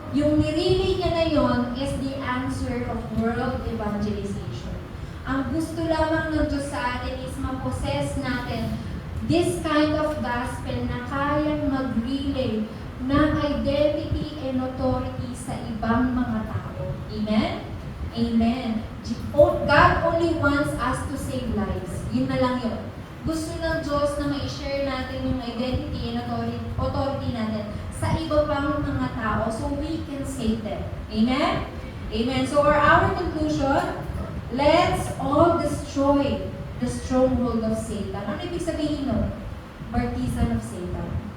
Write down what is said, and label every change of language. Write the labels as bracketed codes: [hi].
[tl] Yung nirelay niya na yon [en] is the answer of world evangelization. [tl] Ang gusto lamang ng Diyos sa atin is ma-possess natin [en] this kind of gospel [tl] na kayang mag-relay ng identity and authority sa ibang mga tao. [en] Amen? Amen. God only wants us to save lives. [tl] Yun na lang yun. Gusto ng Diyos na ma-share natin yung identity and authority natin sa iba pang mga tao [en] so we can save them. [tl] Amen? Amen. [en] So our conclusion, let's all destroy the stronghold of Satan. [tl] Ano ibig sabihin nun? [en] Partisan of Satan.